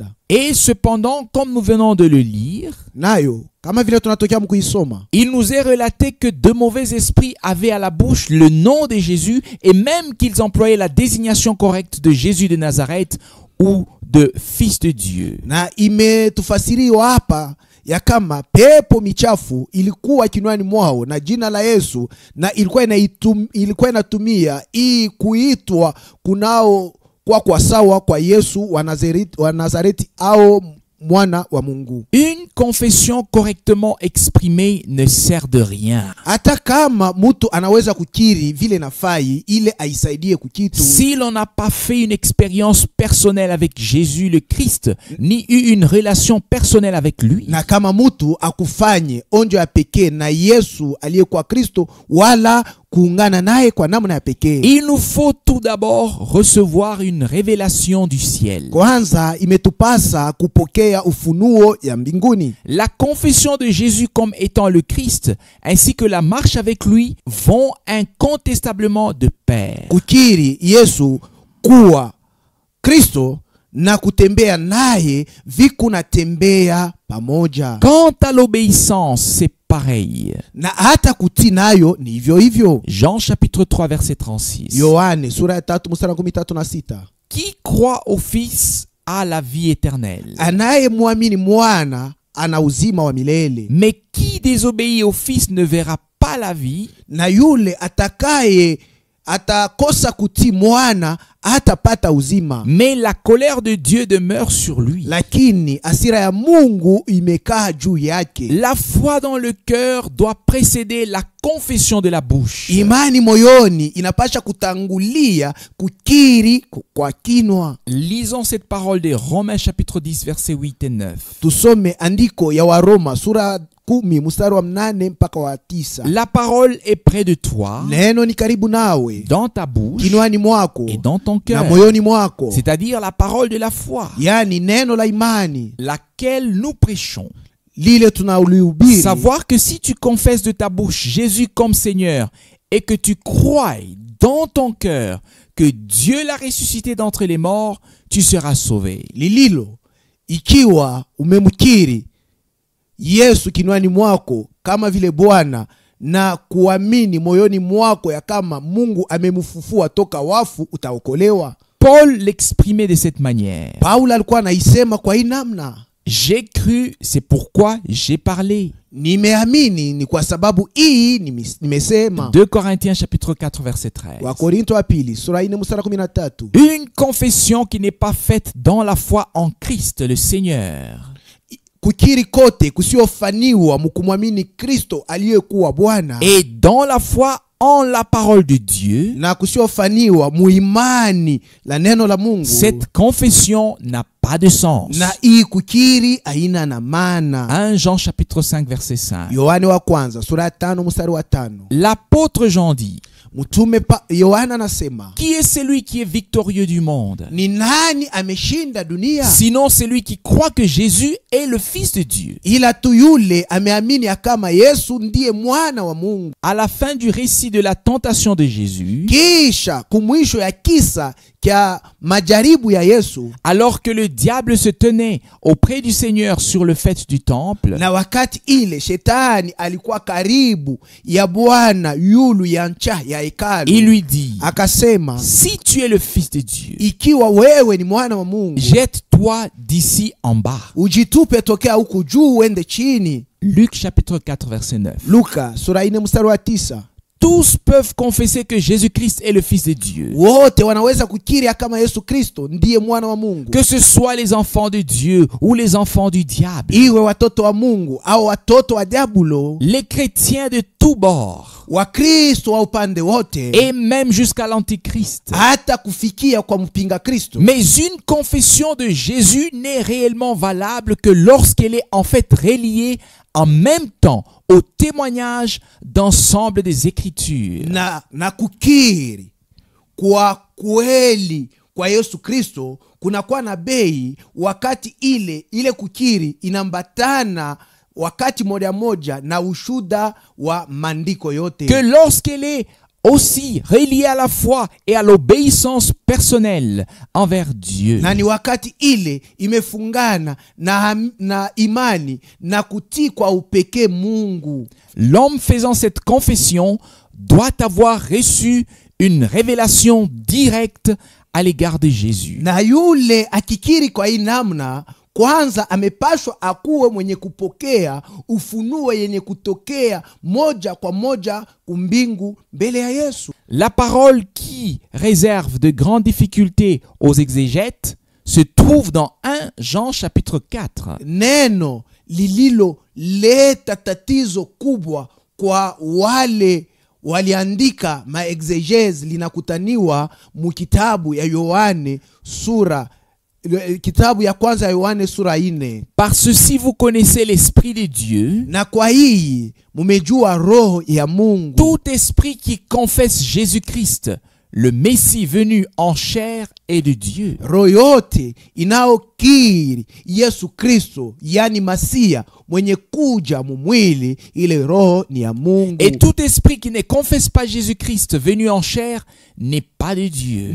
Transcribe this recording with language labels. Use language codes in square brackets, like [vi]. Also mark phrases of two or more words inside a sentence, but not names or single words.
[fr] Et cependant, comme nous venons de le lire, [sw] Nayo kama vile tunatokea mkuisoma, [fr] il nous est relaté que de mauvais esprits avaient à la bouche le nom de Jésus et même qu'ils employaient la désignation correcte de Jésus de Nazareth ou de Fils de Dieu. [sw] na imetufasiriwa hapa ya kama pepo michafu ilikuwa kinwani mwao na jina la Yesu, na ilikuwa inatumia hii kuitwa kunao kwa sawa kwa Yesu wa Nazareti au mwana wa Mungu. [fr] Une confession correctement exprimée ne sert de rien [sw] Hata kama mtu anaweza kukiri vile nafai, ile aisaidie kukitu. [fr] si l'on n'a pas fait une expérience personnelle avec Jésus le Christ, ni eu une relation personnelle avec lui. [sw] Na kama mtu akufanye onjo ya pekee na Yesu aliyekuwa Kristo, wala kuungana naye kwa namna ya pekee. [fr] Il nous faut tout d'abord recevoir une révélation du ciel. [sw] Kwanza imetupasa kupokea ufunuo ya mbinguni. [fr] La confession de Jésus comme étant le Christ, ainsi que la marche avec lui, vont incontestablement de pair. [sw] Kukiri Yesu kuwa Kristo na kutembea naye vikuna tembea pamoja. [fr] Quant à l'obéissance, c'est pareil. [sw] Na hata kutii nayo ni hivyo hivyo. [fr] Jean chapitre 3 verset 36. [sw] Yohane sura ya 3 mstari 36. [fr] Qui croit au Fils a la vie éternelle. [sw] Anayemwamini mwana ana uzima wa milele. [fr] Mais qui désobéit au Fils ne verra pas la vie, [sw] Na yule atakaye atakosa kutii mwana hatapata uzima, [fr] mais la colère de Dieu demeure sur lui. [sw] lakini hasira ya Mungu imekaa juu yake. [fr] La foi dans le cœur doit précéder la confession de la bouche. [sw] Imani moyoni inapasha kutangulia kukiri kwa kinwa. [fr] Lisons cette parole de Romains chapitre 10 versets 8 et 9. [sw] Tusome andiko ya Waroma sura 10 mstari wa 8 mpaka wa 9. [fr] La parole est près de toi, [sw] Neno ni karibu nawe, [fr] dans ta bouche [sw] kinwani mwako [fr] et dans ton [sw] na [fr] cœur, [sw] moyoni mwako, [fr] c'est-à-dire la parole de la foi, [sw] yani neno la imani [fr] laquelle nous prêchons. [sw] lile tunalihubiri. [fr] Savoir que si tu confesses de ta bouche Jésus comme Seigneur et que tu crois dans ton cœur que Dieu l'a ressuscité d'entre les morts, tu seras sauvé. [sw] Lililo, ikiwa umemkiri Yesu kinwani mwako kama vile Bwana na kuamini moyoni mwako ya kama Mungu amemfufua toka wafu, utaokolewa. [fr] Paul l'exprimait de cette manière. [sw] Paulo alikuwa anaisema kwa hii namna, [fr] J'ai cru, c'est pourquoi j'ai parlé. [sw] nimeamini ni kwa sababu hii nimesema. [fr] 2 Corinthiens chapitre 4 verset 13. [sw] Wakorinto wa pili sura 4 mstari 13. [fr] Une confession qui n'est pas faite dans la foi en Christ le Seigneur. [sw] Kukiri kote kusiofaniwa mkumwamini Kristo aliyekuwa Bwana, [fr] Et dans la foi en la parole de Dieu, [sw] na kusiofaniwa muimani la neno la Mungu, [fr] cette confession n'a pas de sens. [sw] na hii kukiri haina na maana. [fr] 1 Jean chapitre 5 verset 5. [sw] Yohane wa kwanza sura ya 5 mstari wa 5. [fr] L'apôtre Jean dit, [sw] Mtume Yohana anasema, [fr] qui est celui qui est victorieux du monde? [sw] ni nani ameshinda dunia? [fr] Sinon celui qui croit que Jésus est le Fils de Dieu. [sw] Ila tu yule ameamini kama Yesu ndiye mwana wa Mungu. [fr] À la fin du récit de la tentation de Jésus, [sw] Kisha kumwisho ya kisa kya majaribu ya Yesu, [fr] alors que le diable se tenait auprès du Seigneur sur le faîte du temple, [sw] na wakati ile shetani alikuwa karibu ya Bwana yulu ya ncha ya hekalu, [fr] il lui dit, [sw] akasema, [fr] si tu es le Fils de Dieu, [sw] ikiwa wewe ni mwana wa Mungu, [fr] jette-toi d'ici en bas. [sw] ujitupe tokea huku juu uende chini. [fr] Luc chapitre 4 verset 9. [sw] Luka sura 4 mstari wa 9. [fr] tous peuvent confesser que Jésus-Christ est le Fils de Dieu. [sw] wote wanaweza kukiri ya kama Yesu Kristo ndiye mwana wa Mungu, [fr] Que ce soit les enfants de Dieu ou les enfants du diable. [sw] iwe watoto wa Mungu au watoto wa diabulo, [fr] Les chrétiens de tous bords. [sw] Wakristo wa upande wote, [fr] Et même jusqu'à l'Antichrist. [sw] hata kufikia kwa mpinga Kristo. [fr] Mais une confession de Jésus n'est réellement valable que lorsqu'elle est en fait reliée en même temps au témoignage d'ensemble des Écritures. [sw] Na kukiri kwa kweli kwa Yesu Kristo kunakuwa na bei wakati ile kukiri inambatana wakati moja na ushuda wa maandiko yote. [fr] Que lorsqu'elle est aussi reliée à la foi et à l'obéissance personnelle envers Dieu. [sw] Na ni wakati ile imefungana na imani na kutii kwa upekee Mungu. [fr] L'homme faisant cette confession doit avoir reçu une révélation directe à l'égard de Jésus. [sw] Na yule akikiri kwa hii namna, kwanza amepashwa akuwe mwenye kupokea ufunuo yenye kutokea moja kwa moja kumbingu mbele ya Yesu. [fr] La parole qui réserve de grandes difficultés aux exégètes se trouve dans 1 Jean chapitre 4. [sw] Neno lililo leta tatizo kubwa kwa wale waliandika maexegese linakutaniwa mu kitabu ya Yohane kitabu ya kwanza ya Yohane sura 4. [fr] Parce si vous connaissez l'esprit de Dieu, [sw] Na kwa hii mumejua roho ya Mungu. [fr] tout esprit qui confesse Jésus-Christ, le Messie venu en chair, est de Dieu. [sw] Roho yote inaokiri Yesu Kristo, yani Masia mwenye kuja mumwili, ile roho ni ya Mungu. [fr] Et tout esprit qui ne confesse pas Jésus-Christ venu en chair n'est pas de Dieu.